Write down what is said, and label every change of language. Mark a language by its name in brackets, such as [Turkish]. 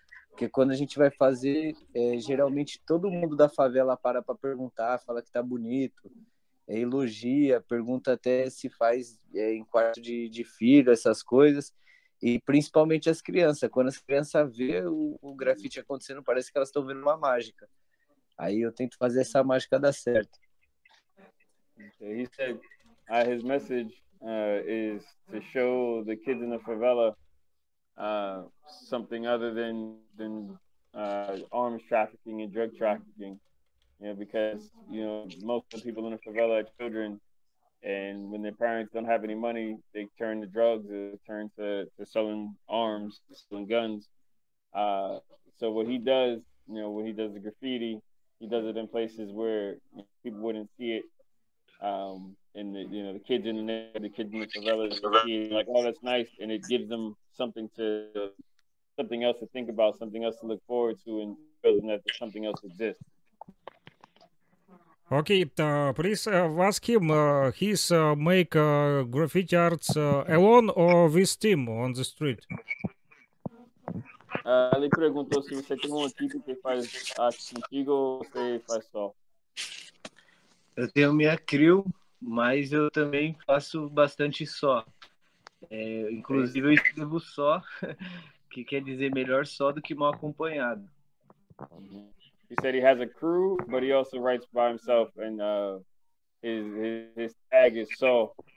[Portuguese] Porque quando a gente vai fazer, geralmente todo mundo da favela para perguntar, fala que tá bonito, elogia, pergunta até se faz em quarto de filho, essas coisas. E principalmente as crianças. Quando as crianças vê o grafite acontecendo, parece que elas estão vendo uma mágica. Aí eu tento fazer essa mágica dar certo. [English] He said his message is to show the kids in the favela something other than arms trafficking and drug trafficking. Because most of the people in the favela are children, and when their parents don't have any money, they turn to drugs, or turn to selling arms, selling guns. So what he does, when he does the graffiti, he does it in places where people wouldn't see it. And the kids in the neighborhood, the kids in the favelas, see it, like, oh, that's nice, and it gives them something else to think about, something else to look forward to, and feeling that something else exists. Okay, please ask him. He's make graffiti arts alone or with team on the street? [Portuguese] Ele perguntou se você tem uma equipe que faz arte contigo ou você faz só. Eu tenho minha crew, mas eu também faço bastante só. Inclusive eu escrevo só, que quer dizer melhor só do que mal acompanhado. [English] He said he has a crew, but he also writes by himself, and his tag is só,